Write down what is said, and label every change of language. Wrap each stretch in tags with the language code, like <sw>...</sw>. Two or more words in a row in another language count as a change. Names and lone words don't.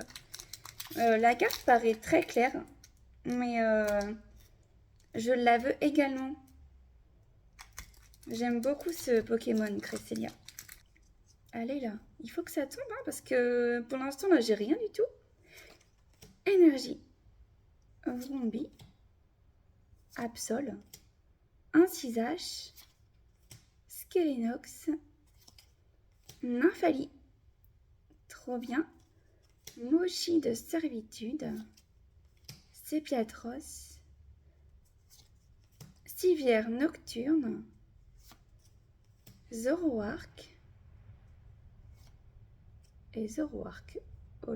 <fr>La carte paraît très claire, mais je la veux également. J'aime beaucoup ce Pokémon Cresselia. Allez là, il faut que ça tombe, hein, parce que pour l'instant, là, j'ai rien du tout. Énergie. Vrombi. Absol. Incisage. Skelenox. Nymphalie. Trop bien. Mochi de servitude. Sépiatros. Civière nocturne. Zoroark. Et Zoroark Holo.</fr>